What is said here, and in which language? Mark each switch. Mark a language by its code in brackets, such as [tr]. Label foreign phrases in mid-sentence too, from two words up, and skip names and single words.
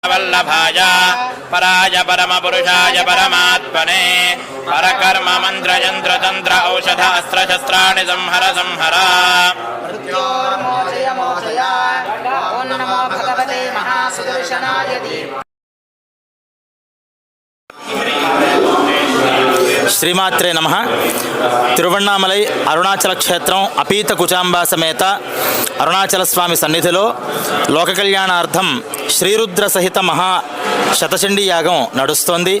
[sa] वल्लभाय पराय परमपुरुषाय परमात्मने परकर्म मंत्र यंत्र तंत्र औषध अस्त्र शस्त्राणि संहर संहर। ओम नमो भगवते महासुदर्शनाय శ్రీమాత్రే నమః. [te] తిరువణ్ణామలై అరుణాచల క్షేత్రం అపీత కుచాంబా సమేత అరుణాచల స్వామి సన్నిధిలో లోక కళ్యాణార్థం శ్రీరుద్ర సహిత మహా శతచండీ యాగం నడుస్తోంది.